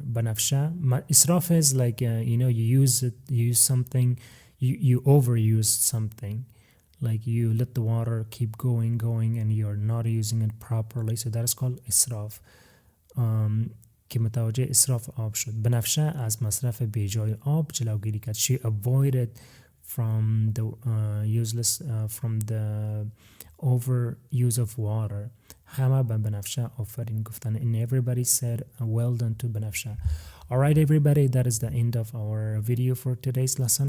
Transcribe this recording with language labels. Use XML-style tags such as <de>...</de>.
<en>بنفشه اسراف is like you use something, you overuse something. Like you let the water keep going and you're not using it properly. So that is called israf. که متوجه اسراف آب شد.</en> <fa>بنفشه از مصرف بیجای آب جلوگیری کرد.</fa> <en>She avoided from the from the overuse of water.</en> <fa>همه به بنفشه آفرین گفتن.</fa> <en>And everybody said well done to بنفشه. Alright everybody, that is the end of our video for today's lesson.</en>